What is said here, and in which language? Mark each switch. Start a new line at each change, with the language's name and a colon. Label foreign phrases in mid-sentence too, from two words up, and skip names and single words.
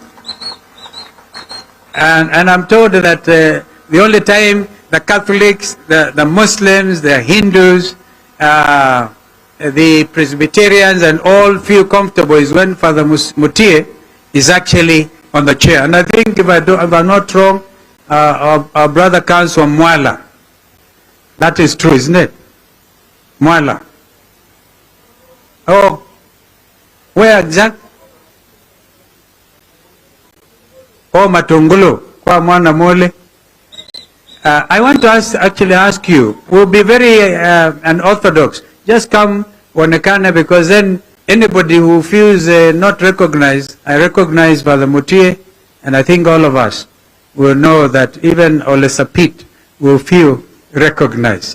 English: And I'm told that the only time the Catholics, the Muslims, the Hindus, the Presbyterians and all feel comfortable is when Father Mutie is actually on the chair. And I think if I'm not wrong, our brother comes from Mwala. That is true, isn't it? Mwala. Oh, where exact?
Kamba: Oh, Matungulu, kwa mwana mole.
English: I want to actually ask you, we'll be very unorthodox. Just come Wanekana, because then anybody who feels not recognized, I recognize Father Mutie, and I think all of us will know that even Olesapit will feel recognized.